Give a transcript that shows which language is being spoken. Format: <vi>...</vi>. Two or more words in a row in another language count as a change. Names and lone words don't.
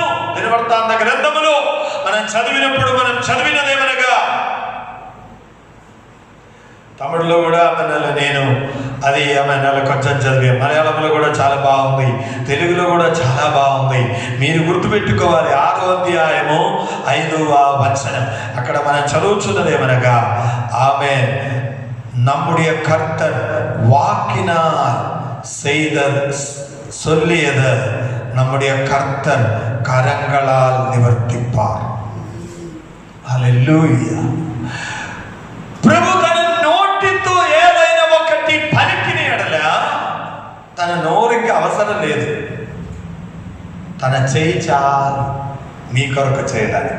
<te>దినవృత్తాంత గ్రంథములో మనం చదివినప్పుడు మనం చదివినదేమనగా, తమిళలో కూడా నేను అది కొంచెం చదివా, మలయాళంలో కూడా చాలా బాగుంది, తెలుగులో కూడా చాలా బాగుంది. మీరు గుర్తుపెట్టుకోవాలి, 6వ అధ్యాయము 5వ వచనం అక్కడ మనం చదువుచున్నదేమనగా, ఆమె</te> <ta>நம்முடைய கர்த்தர் வாக்கினால் சொல்லியது நம்முடைய கர்த்தர் கரங்களால் நிவர்த்திப்பார்.</ta> <te>హల్లెలూయా. ప్రభు తన నోటితో ఏదైనా ఒకటి పలికిన ఎడల తన నోరుకి అవసరం లేదు, తన చేయి చాలు మీ కొరకు చేయడానికి.</te>